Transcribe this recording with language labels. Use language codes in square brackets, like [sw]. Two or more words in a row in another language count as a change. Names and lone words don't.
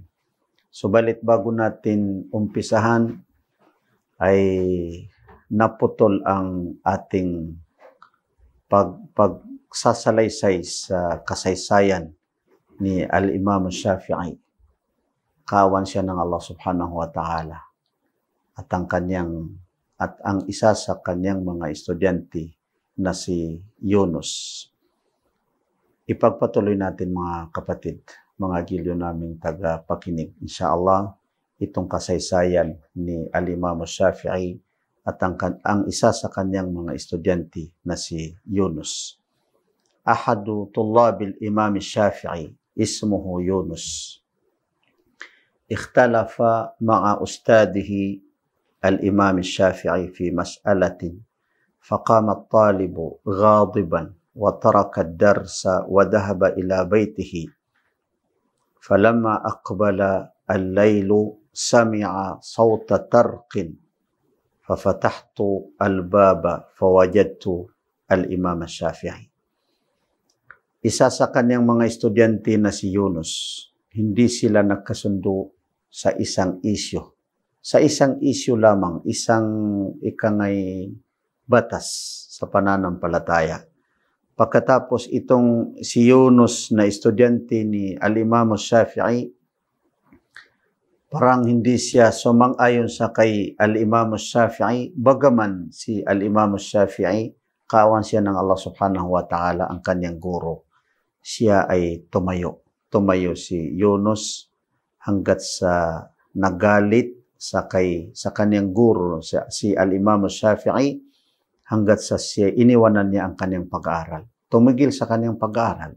[tl] Subalit bago natin umpisahan ay naputol ang ating pagsasalaysay sa kasaysayan ni Al-Imam Shafi'i. Kawan siya ng Allah [ar] سبحانه وتعالى [tl] at ang isa sa kanyang mga estudyante na si Yunus. Ipagpatuloy natin mga kapatid, mga gilyo naming tagapakinig. Insyaallah, itong kasaysayan ni Al-Imam Shafi'i at ang isa sa kanyang mga estudyante na si Yunus. [ar] أحد طلاب الإمام الشافعي اسمه يونس اختلف مع أستاذه الإمام الشافعي في مسألة فقام الطالب غاضبا وترك الدرس وذهب إلى بيته فلما أقبل الليل سمع صوت طرق ففتحت الباب فوجدت الإمام الشافعي. [tl] Isa sa kanyang mga estudyante na si Yunus, hindi sila nagkasundo sa isang isyu. Sa isang isyu lamang, isang ikangay batas sa pananampalataya. Pagkatapos itong si Yunus na estudyante ni Al-Imam Shafi'i, parang hindi siya sumang-ayon sa kay Al-Imam Shafi'i, bagaman si Al-Imam Shafi'i, kawan siya ng Allah [ar] سبحانه وتعالى [tl] ang kanyang guro. Siya ay tumayo. Tumayo si Yunus hanggat sa nagalit sa kanyang guro, si Al-Imam Shafi'i, hanggat sa siya iniwanan niya ang kanyang pag-aaral. Tumigil sa kanyang pag-aaral.